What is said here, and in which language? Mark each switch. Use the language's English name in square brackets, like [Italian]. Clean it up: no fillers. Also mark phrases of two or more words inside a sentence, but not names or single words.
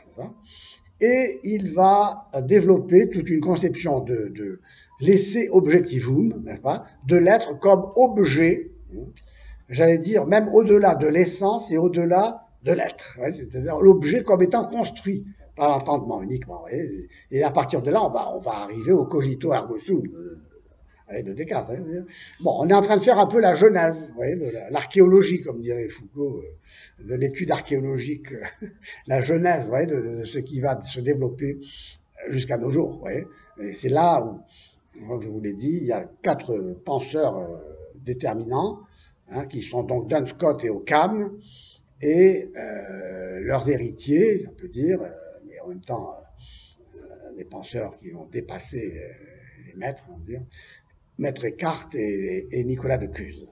[French] Et il va développer toute une conception de l' [Latin] esse objectivum, [French] n'est-ce pas, de l'être comme objet, j'allais dire même au-delà de l'essence et au-delà de l'être, c'est-à-dire l'objet comme étant construit par l'entendement uniquement. Et à partir de là, on va arriver au [Latin] cogito ergo sum [French] de Descartes. Bon, on est en train de faire un peu la genèse, l'archéologie, comme dirait Foucault, de l'étude archéologique, la genèse de ce qui va se développer jusqu'à nos jours. Et c'est là où, comme je vous l'ai dit, il y a 4 penseurs déterminants, qui sont donc Duns Scotus et Occam, et leurs héritiers, on peut dire, mais en même temps, des penseurs qui ont dépassé les maîtres, on va dire, Maître Eckhart et Nicolas de Cuse.